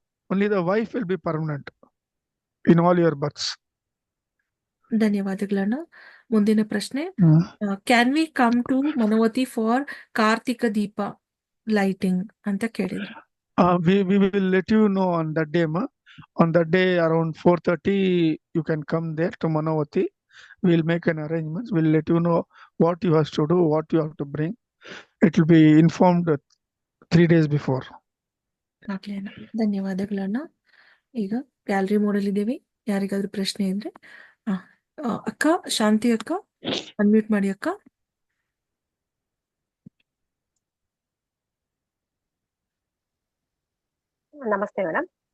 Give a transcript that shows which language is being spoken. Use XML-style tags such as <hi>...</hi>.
<en>Only the wife will be permanent in all your births.</en> <kn>ಧನ್ಯವಾದಗಳಣ್ಣ. ಮುಂದಿನ ಪ್ರಶ್ನೆ.</kn> <en>can we come to ಮನೋವತಿ for Karthika Deepa lighting</en> <kn>ಅಂತ ಕೇಳಿದ್ರು.</kn> <en>We will let you know on that day, ma. On that day around 4:30 you can come there to Manavati. We'll make an arrangement. We'll let you know what you have to do, what you have to bring. It will be informed 3 days before.</en> <kn>ಆಗ್ಲಿ ಅಣ್ಣ. ಧನ್ಯವಾದಗಳಣ್ಣ. ಈಗ gallery model ಇದ್ದೀವಿ. ಯಾರಿಗಾದ್ರೂ ಪ್ರಶ್ನೆ ಇದ್ರೆ ಅಕ್ಕ ಶಾಂತಿ ಅಕ್ಕ unmute ಮಾಡಿ ಅಕ್ಕ. ನಮಸ್ತೆ ಮೇಡಮ್.</kn>